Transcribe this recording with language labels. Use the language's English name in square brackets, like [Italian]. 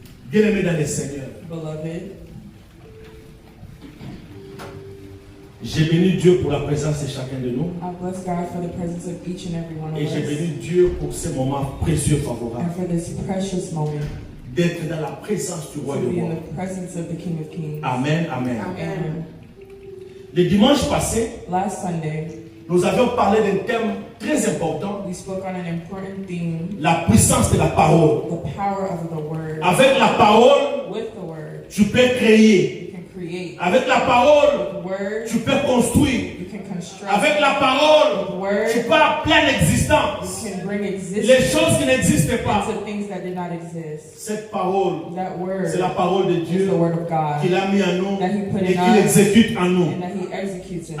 [French] Bien-aimés dans le Seigneur, [English] Beloved, [French] j'ai béni Dieu pour la présence de chacun de nous. [English] I bless God for the presence of each and every one of [French] Et j'ai [English] us [French] béni Dieu pour ce moment précieux favorable. [English] and for this precious moment [French] D'être dans la présence du roi [English] to [French] de [English] be in [French] roi. [English] the presence of the King of Kings. Amen, amen. Amen. [French] Le dimanche passé, [English] Last Sunday, [French] nous avions parlé d'un thème très important, [English] we spoke on an important theme, [French] la puissance de la parole. [English] the power of the Word. [French] Avec la parole, [English] With the Word, [French] tu peux créer. [English] you can create. [French] Avec la parole, [English] With the Word, [French] tu peux construire. [English] you can construct. [French] Avec la [English] With the [French] parole, [English] Word, [French] tu peux appeler à l'existence [English] you can bring [French] les [English] existence [French] choses qui n'existaient pas. [English] into things that did not exist. [French] Cette parole, [English] That Word [French] c'est la parole de [English] is [French] Dieu [English] the Word of God [French] qu'il a mis en nous [English] that He put [French] et [English] in [French] qu'il [English] us [French] exécute en nous. [English] and that He executes in us.